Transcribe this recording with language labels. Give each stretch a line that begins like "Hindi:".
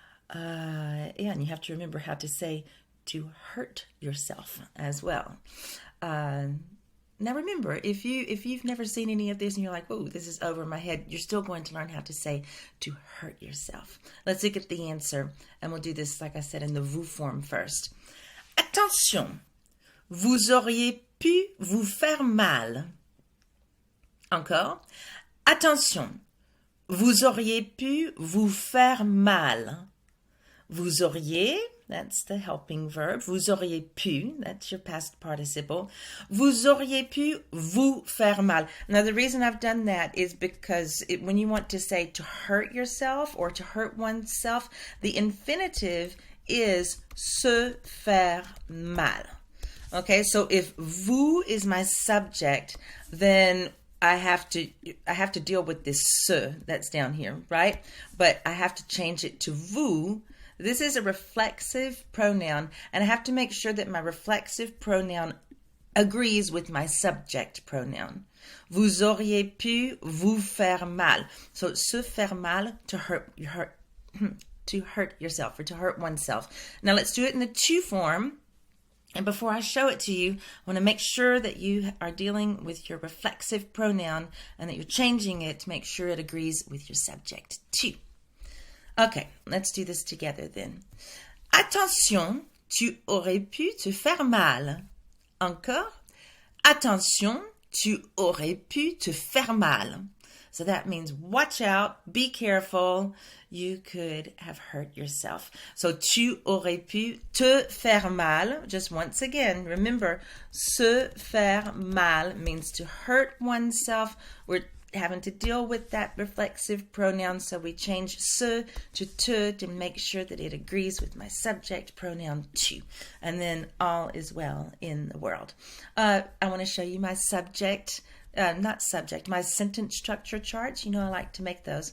English: And you have to remember how to say to hurt yourself as well. Now remember, if you've never seen any of this and you're like, oh, this is over my head, you're still going to learn how to say to hurt yourself. Let's look at the answer, and we'll do this, like I said, in the vous form first.
French: Attention, vous auriez pu vous faire mal. Encore. Attention, vous auriez pu vous faire mal. Vous auriez,
English: that's the helping verb.
French: Vous auriez pu,
English: that's your past participle.
French: Vous auriez pu vous faire mal.
English: Now, the reason I've done that is because when you want to say to hurt yourself or to hurt oneself, the infinitive is se faire mal. Okay, so if vous is my subject, then I have to deal with this se that's down here, right? But I have to change it to vous. This is a reflexive pronoun, and I have to make sure that my reflexive pronoun agrees with my subject pronoun.
French: Vous auriez pu vous faire mal.
English: So,
French: se faire mal,
English: to hurt yourself, or to hurt oneself. Now, let's do it in the tu form. And before I show it to you, I want to make sure that you are dealing with your reflexive pronoun and that you're changing it to make sure it agrees with your subject, tu. Okay, let's do this together then. Attention,
French: tu aurais pu te faire mal. Encore, attention, tu aurais pu te faire mal.
English: So that means watch out, be careful, you could have hurt yourself.
French: So tu aurais pu te faire mal.
English: Just once again, remember, se faire mal means to hurt oneself. We're having to deal with that reflexive pronoun, so we change se to te to make sure that it agrees with my subject pronoun tu. And then all is well in the world. I want to show you my my sentence structure charts. You know, I like to make those.